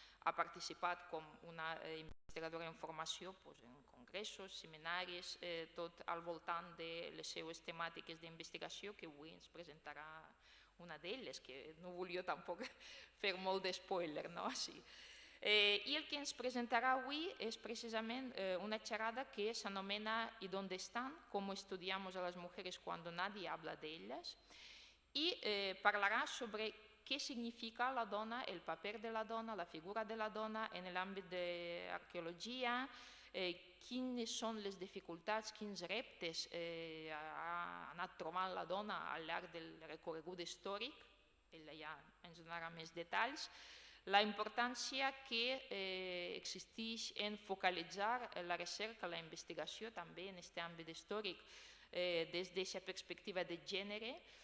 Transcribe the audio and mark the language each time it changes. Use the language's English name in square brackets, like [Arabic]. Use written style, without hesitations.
[Catalan] Ha participat com una investigadora en formació en congressos, seminaris, tot al voltant de les seues temàtiques d'investigació, que avui ens presentarà una d'elles, que no volia tampoc fer molt de spoiler, no? Sí. I el que ens presentarà avui és precisament una xerrada que s'anomena [Spanish] ¿Y dónde están? Cómo estudiamos a las mujeres cuando nadie habla de ellas. [Catalan] I parlarà sobre què significa la dona, el paper de la dona, la figura de la dona en l'àmbit de l'arqueologia, quines són les dificultats, quins reptes ha anat trobant la dona al llarg del recorregut històric, ella ja ens donarà més detalls, la importància que existeix en focalitzar la recerca, la investigació també en aquest àmbit històric des d'aquesta perspectiva de gènere.